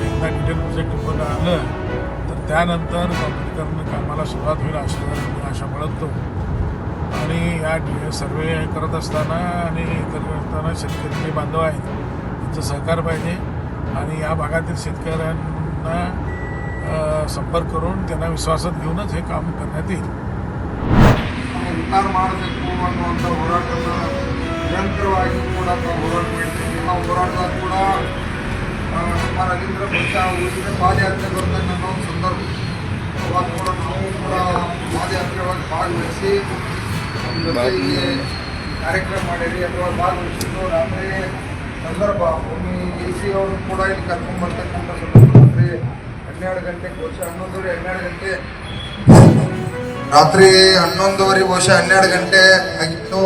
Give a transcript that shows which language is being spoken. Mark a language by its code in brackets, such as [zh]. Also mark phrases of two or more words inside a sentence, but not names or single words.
[mr] एकदा डिटेल प्रोजेक्ट रिपोर्ट आलं तर त्यानंतर काँक्रिटीकरण कामाला सुरुवात होईल आशा बाळगतो. आणि या सर्वे करत असताना आणि करताना शेतकरी बांधव आहेत त्यांचं सहकार पाहिजे आणि या भागातील शेतकऱ्यांना संपर्क करून त्यांना विश्वासात घेऊनच हे काम करण्यात येईल. [kn] ಉದ್ಧಾರ ಮಾಡಬೇಕು ಅನ್ನುವಂಥ ಹೋರಾಟವನ್ನು ನಿರಂತರವಾಗಿ ಕೂಡ ಹೋರಾಟ ಮಾಡಿದ್ದೀವಿ. ನಿಮ್ಮ ಹೋರಾಟದಾಗ ಕೂಡ ನಮ್ಮ ರವೀಂದ್ರ ಪಕ್ಷ ಊರಿನ ಪಾದಯಾತ್ರೆ ಬರ್ತಕ್ಕಂಥ ಒಂದು ಸಂದರ್ಭ ಅವಾಗ ಕೂಡ ನಾವು ಕೂಡ ಪಾದಯಾತ್ರೆ ಒಳಗೆ ಭಾಗವಹಿಸಿ ನಮ್ಮ ಜೊತೆ ಇಲ್ಲಿ ಕಾರ್ಯಕ್ರಮ ಮಾಡಿರಿ ಅಥವಾ ಭಾಗವಹಿಸಿದ್ದು ರಾತ್ರಿ ಸಂದರ್ಭ ಭೂಮಿ DC ಅವರು ಕೂಡ ಇಲ್ಲಿ ಕರ್ಕೊಂಡ್ಬರ್ತಕ್ಕಂಥ ಸಂದರ್ಭ ರಾತ್ರಿ 12 ಗಂಟೆ ಬಹುಶಃ 11:30 ಗಂಟೆ ರಾತ್ರಿ 11:30 ಬಹುಶಃ 12 ಗಂಟೆ ಆಗಿತ್ತು.